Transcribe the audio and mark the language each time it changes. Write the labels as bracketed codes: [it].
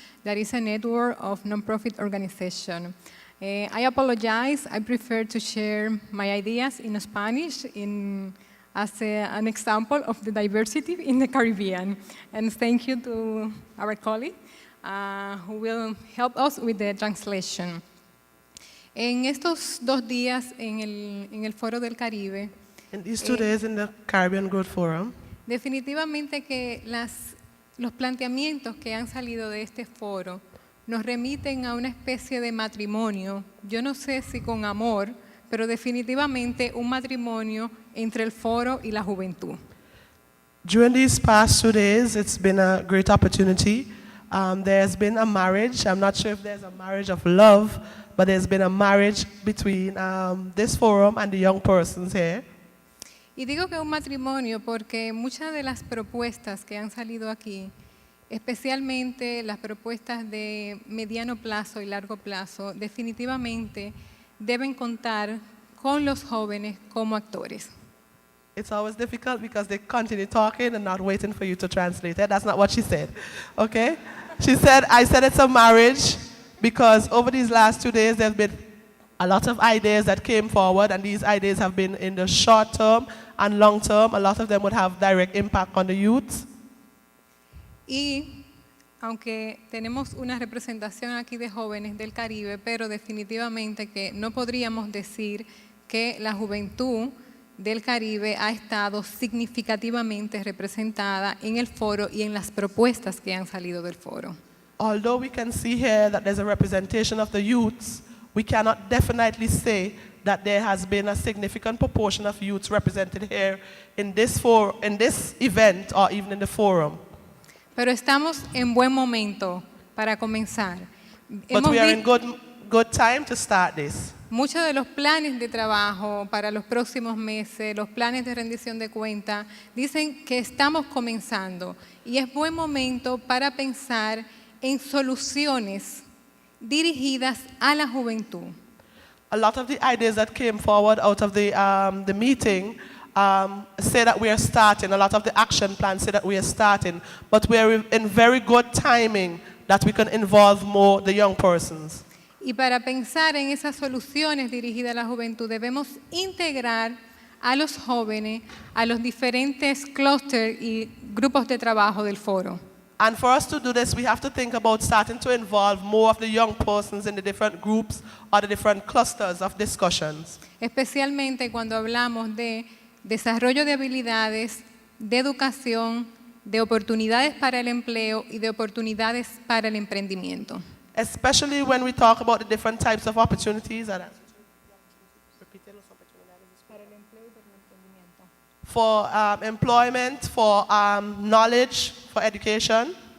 [en] That is a network of nonprofit organizations. I apologize. I prefer to share my ideas in Spanish as an example of the diversity in the Caribbean. And thank you to our colleague who will help us with the translation. [es] En estos 2 días en el Foro del Caribe, [en] In these 2 days in the Caribbean Growth Forum, [es] definitivamente que los planteamientos que han salido de este foro nos remiten a una especie de matrimonio, yo no sé si con amor, pero definitivamente un matrimonio entre el foro y la juventud. [en] during these past 2 days, it's been a great opportunity. There's been a marriage. I'm not sure if there's a marriage of love, but there's been a marriage between this forum and the young persons here. [es] Y digo que un matrimonio porque muchas de las propuestas que han salido aquí, especialmente las propuestas de mediano plazo y largo plazo, definitivamente deben contar con los jóvenes como actores. [en] It's always difficult because they continue talking and not waiting for you to translate it. That's not what she said, okay? I said it's a marriage because over these last 2 days, there's been a lot of ideas that came forward, and these ideas have been in the short term and long term. A lot of them would have direct impact on the youth. [es] Y aunque tenemos una representación aquí de jóvenes del Caribe, pero definitivamente que no podríamos decir que la juventud del Caribe ha estado significativamente representada en el foro y en las propuestas que han salido del foro. [en] Although we can see here that there's a representation of the youths, we cannot definitely say that there has been a significant proportion of youths represented here in this event or even in the forum. [es] Pero estamos en buen momento para comenzar. [en] But we are in good time to start this. [es] Muchos de los planes de trabajo para los próximos meses, los planes de rendición de cuentas, dicen que estamos comenzando y es buen momento para pensar en soluciones dirigidas a la juventud. [en] A lot of the ideas that came forward out of the meeting say that we are starting. A lot of the action plans say that we are starting, but we are in very good timing that we can involve more the young persons. [es] Y para pensar en esas soluciones dirigidas a la juventud, debemos integrar a los jóvenes a los diferentes clústeres y grupos de trabajo del foro. [en] And for us to do this, we have to think about starting to involve more of the young persons in the different groups or the different clusters of discussions. [es] Especialmente cuando hablamos de desarrollo de habilidades, de educación, de oportunidades para el empleo y de oportunidades para el emprendimiento. [en] Especially when we talk about the different types of opportunities. For employment, for knowledge, for education.